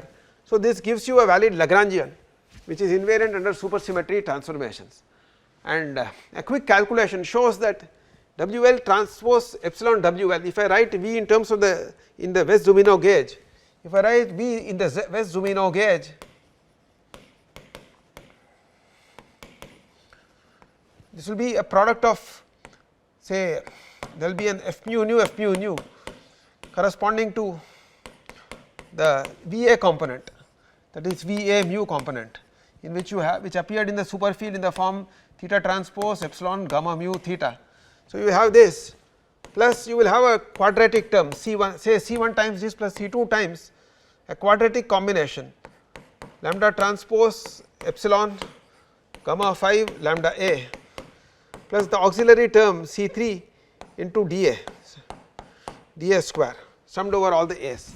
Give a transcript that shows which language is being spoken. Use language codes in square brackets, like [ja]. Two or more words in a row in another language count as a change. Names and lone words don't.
[en] So, this gives you a valid Lagrangian which is invariant under supersymmetry transformations, and a quick calculation shows that WL transpose epsilon WL, if I write V in terms of the in the West Zumino gauge, if I write V in the West Zumino gauge, this will be a product of, say, there will be an F mu nu corresponding to the VA component, that is VA mu component, in which you have, which appeared in the superfield in the form theta transpose epsilon gamma mu theta. So, you have this plus you will have a quadratic term C1, say C1 times this plus C2 times a quadratic combination lambda transpose epsilon gamma 5 lambda A plus the auxiliary term C3 into dA square summed over all the A's.